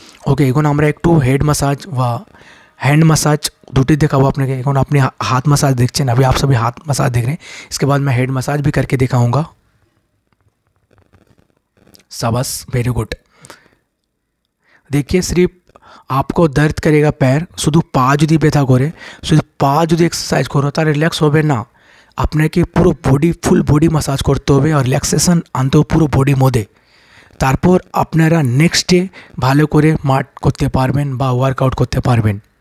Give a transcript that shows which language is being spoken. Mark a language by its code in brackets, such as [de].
[bn] ওকে, এখন আমরা একটু [hi] हेड मसाज व हैंड मसाज [bn] দুটি দেখাবো আপনাকে। এখন আপনি हाथ मसाज देखছেন, [hi] अभी आप सभी हाथ मसाज देख रहे हैं, इसके बाद मैं हेड मसाज भी करके दिखाऊंगा। शाबाश, वेरी गुड। देखिए सिर्फ आपको दर्द करेगा पैर, [bn] শুধু পা যদি ব্যথা করে, শুধু পা যদি এক্সারসাইজ করো তাহলে রিল্যাক্স হবে না, আপনাকে পুরো বডি ফুল বডি মাসাজ করতে হবে আর রিল্যাক্সেশন আনতে হবে পুরো বডির মধ্যে। তারপর আপনারা নেক্সট ডে ভালো করে মাঠ করতে পারবেন বা ওয়ার্কআউট করতে পারবেন।